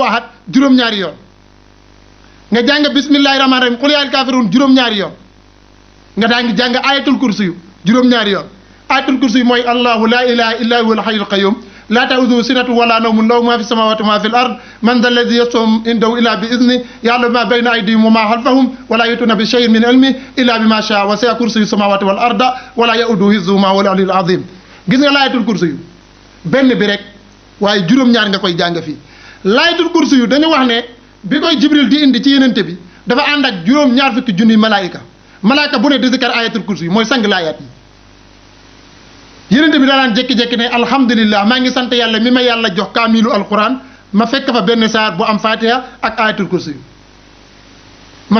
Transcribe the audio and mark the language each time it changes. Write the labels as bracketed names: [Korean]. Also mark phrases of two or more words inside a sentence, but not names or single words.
[Wolof] ahad juróom-ñaari yoon nga jàng [Arabic] بسم الله الرحمن الرحيم قل يا أيها الكافرون [Wolof] juróom-ñaari yoon nga daan jàng ayatul kursi yu juróom-ñaari yoon ayatul kursi yu mooy [Arabic] الله لا إله إلا هو ال الحي القيوم لا تأخذه سنة ولا نوم له ما في السماوات وما في الأرض من ذا الذي يشفع عنده إلا بإذنه يعلم ما بين أيديهم وما خلفهم ولا يحيطون بشيء من علمه إلا بما شاء وسع كرسيه السماوات والأرض ولا يؤوده حفظهما وهو العلي العظيم [Wolof] gis nga laayatul kursi yu benn bi rek waaye juróom-ñaar nga koy jàng fii laayatul kursi yu dañu wax ne bi koy jibril di indi ci yenente bi dafa ànd ak juróom-ñaar fukki junniy malaayika bu ne di zikar ayatul kursi yu mooy sang laayaat yi yenente bi daanaan jékki-jékki ne alhamdulillah maa ngi sant yàlla mi ma yàlla jox kaamilu alquran ma fekk fa benn saar bu am fatiha ak ayatul kursi yu ma